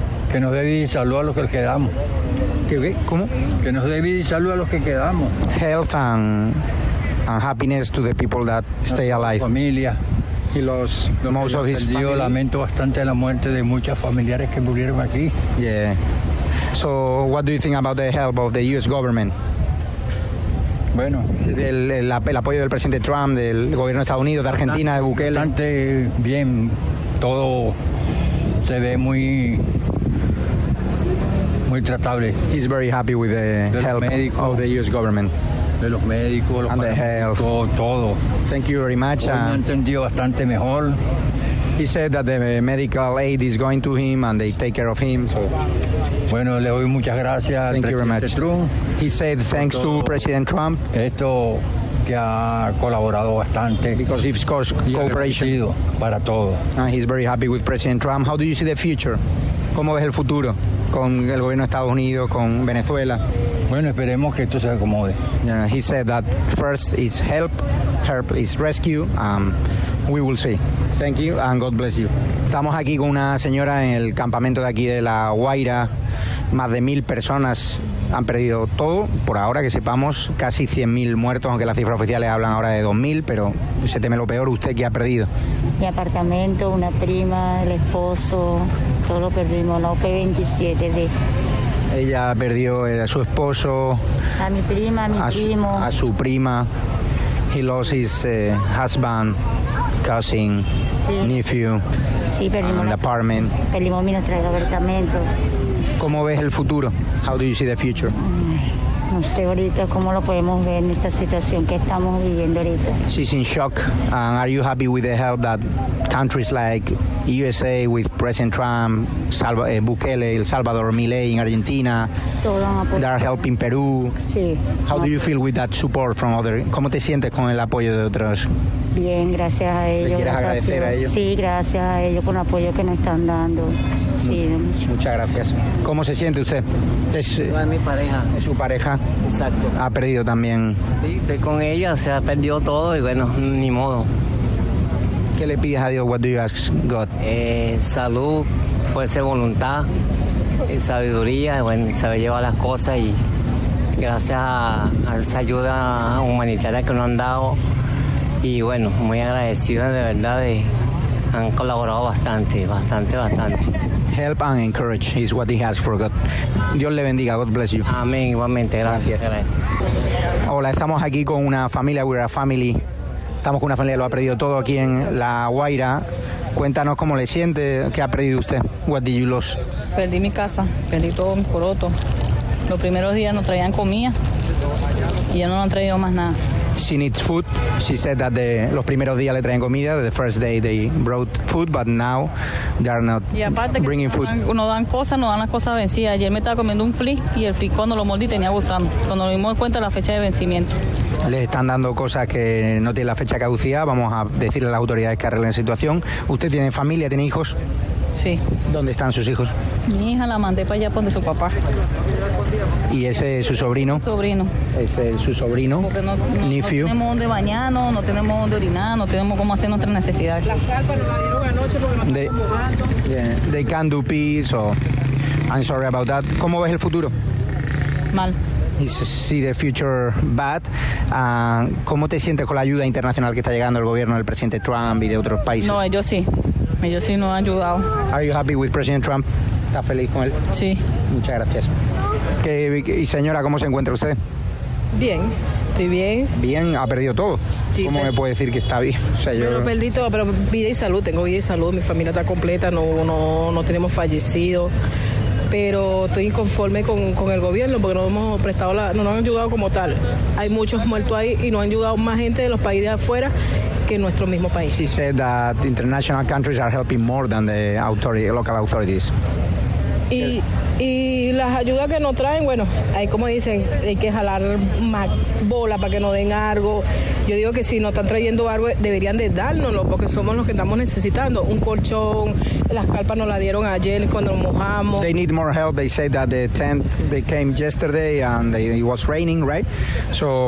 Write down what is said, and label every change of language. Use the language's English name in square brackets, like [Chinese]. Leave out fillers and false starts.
[Spanish] Que nos dé vida y salud a los que quedamos. ¿Qué? ¿Cómo? Que nos dé vida y salud a los que quedamos. [English] Health and happiness to the people that stay alive. [Spanish] Familia. [English] He lost los most of his family. [Spanish] Yo lamento bastante la muerte de muchas familiares que murieron aquí. [English] Yeah. So what do you think about the help of the U.S. government? [Spanish] Bueno, el apoyo del presidente Trump, del gobierno de Estados Unidos, de Argentina, de Bukele. Bastante bien, todo se ve muy, muy tratable. [English] He's very happy with the help of the U.S. government. [Spanish] De los médicos, los paramédicos, todo. [English] Thank you very much. [Spanish] Me he entendido bastante mejor. [English] He said that the medical aid is going to him and they take care of him. So. [Spanish] Bueno, le doy muchas gracias. [English] Thank you very much. He said thanks to President Trump. [Spanish] Esto que ha colaborado bastante. [English] Because he's caused cooperation. [Spanish] Para todo. [English] And he's very happy with President Trump. How do you see the future? [Spanish] ¿Cómo ves el futuro con el gobierno de Estados Unidos, con Venezuela? Bueno, esperemos que esto se acomode. [English] Yeah, he said that first is help, help is rescue. We will see. Thank you and God bless you. [Spanish] Estamos aquí con una señora en el campamento de aquí de La Guaira. Más de 1,000 personas han perdido todo, por ahora que sepamos, casi 100,000 muertos, aunque las cifras oficiales hablan ahora de 2,000, pero se teme lo peor. ¿Usted qué ha perdido? Mi apartamento, una prima, el esposo, todo lo perdimos, la OP-27 de... Ella perdió a su esposo, a mi prima, a mi primo. A su prima. [English] He lost his husband, cousin, sí. Nephew, [Spanish] sí, perdimos [English] the apartment. [Spanish] Perdimos mi apartamento. ¿Cómo ves el futuro? [English] How do you see the future? [Spanish] No sé ahorita cómo lo podemos ver en esta situación que estamos viviendo ahorita. [English] She's in shock. And are you happy with the help that countries like USA with President Trump, Bukele, El Salvador, Milei in Argentina, they are helping Perú? [Spanish] Sí. [English] How do you feel with that support from other? [Spanish] ¿Cómo te sientes con el apoyo de otros? Bien, gracias a ellos. ¿Quieres agradecer a ellos? Sí, gracias a ellos por el apoyo que nos están dando. Sí, muchas gracias. ¿Cómo se siente usted? Es mi pareja. Es su pareja. Exacto. Ha perdido también. Sí, estoy con ella, se ha perdido todo y bueno, ni modo. ¿Qué le pides a Dios? [English] What do you ask God? [Spanish] Salud, fuerza de voluntad, sabiduría, bueno, saber llevar las cosas y gracias a esa ayuda humanitaria que nos han dado. Y bueno, muy agradecido de verdad, de, han colaborado bastante, bastante, bastante. [English] Help and encourage is what he has for God. [Spanish] Dios le bendiga. [English] God bless you. [Spanish] Amén. Igualmente. Gracias. Gracias. Hola, estamos aquí con una familia. [English] We are a family. [Spanish] Estamos con una familia que lo ha perdido todo aquí en La Guaira. Cuéntanos cómo le siente. ¿Qué ha perdido usted? [English] What did you lose? [Spanish] Perdí mi casa. Perdí todo mi poroto. Los primeros días no traían comida. Y ya no han traído más nada. [English] She needs food. She said that [Spanish] los primeros días le traen comida. [English] The first day they brought food, but now they are not bringing food. [Spanish] No dan las cosas vencidas. Ayer me estaba comiendo un fli y el fli cuando lo mordí tenía gusano. Cuando lo dimos cuenta la fecha de vencimiento. Les están dando cosas que no tienen la fecha caducida. Vamos a decirle a las autoridades que arreglen la situación. ¿Usted tiene familia? ¿Tiene hijos? Sí. ¿Dónde están sus hijos? Mi hija la mandé para allá donde su papá. ¿Y ese es su sobrino? Sobrino. ¿Ese es su sobrino? Porque no tenemos dónde bañarnos, no tenemos dónde orinar, no tenemos cómo hacer nuestras necesidades. Las carpas nos las dieron anoche porque nos están mojando. [English] They can't do peace, so I'm sorry about that. [Spanish] ¿Cómo ves el futuro? Mal. [English] You see the future bad. [Spanish] ¿Cómo te sientes con la ayuda internacional que está llegando el gobierno del presidente Trump y de otros países? No, ellos sí nos han ayudado. [English] Are you happy with President Trump? [Spanish] ¿Estás feliz con él? Sí. Muchas gracias. ¿Y señora, cómo se encuentra usted? Bien, estoy bien. Bien, ha perdido todo. Sí, ¿cómo me puede decir que está bien? O sea, yo... perdí todo, pero vida y salud, tengo vida y salud, mi familia está completa, no tenemos fallecidos. Pero estoy inconforme con el gobierno porque no nos han ayudado como tal. Hay muchos muertos ahí y no han ayudado más gente de los países de afuera que en nuestro mismo país. [English] She said that international countries are helping more than the local authorities. [Spanish] Y Y las ayudas que nos traen, bueno, ahí como dicen, hay que jalar más bola para que nos den algo. Yo digo que si nos están trayendo algo, deberían de dárnoslo, porque somos los que estamos necesitando. Un colchón, las carpas nos la dieron ayer cuando nos mojamos. [English] They need more help. They said that the tent, they came yesterday and it was raining, right? So